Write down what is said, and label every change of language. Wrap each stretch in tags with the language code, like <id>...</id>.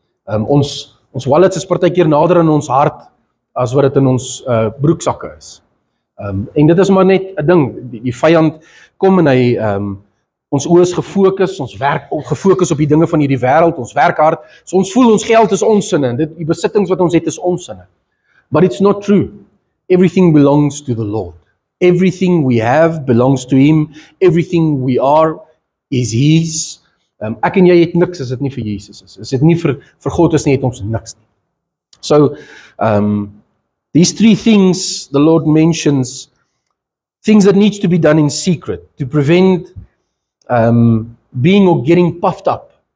<af>Ons wallets is partykeer nader in ons hart as wat dit in ons broeksakke is. En dit is maar net 'n ding, die vyand kom en hy ons oë is gefokus, ons werk gefokus op die dinge van hierdie wêreld, ons werk hard, so ons voel ons geld is ons sinne, en die besittings wat ons het is ons sinne.</af> <en>But it's not true. Everything belongs to the Lord. Everything we have belongs to Him. Everything we are is His.</en> <af>Ek en jy het niks as dit nie vir Jesus is. As dit nie vir God is nie, het ons niks nie.</af> <en>So, these three things the Lord mentions, things that needs to be done in secret to prevent being or getting puffed up.</en>